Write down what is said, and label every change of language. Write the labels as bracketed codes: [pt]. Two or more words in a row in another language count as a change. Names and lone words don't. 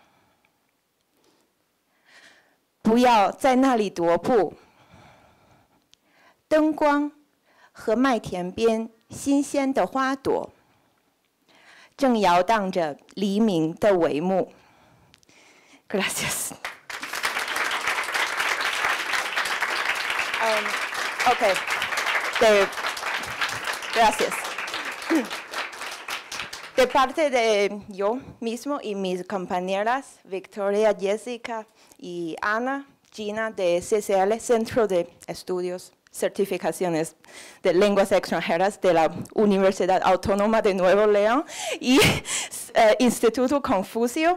[zh] 不要在那里踱步，灯光和麦田边新鲜的花朵，正摇荡着黎明的帷幕。 [es] Gracias. Ok. Gracias. De parte de yo mismo y mis compañeras, Victoria, Jessica y Ana, Gina de CCL, Centro de Estudios, Certificaciones de Lenguas Extranjeras de la Universidad Autónoma de Nuevo León y Instituto Confucio.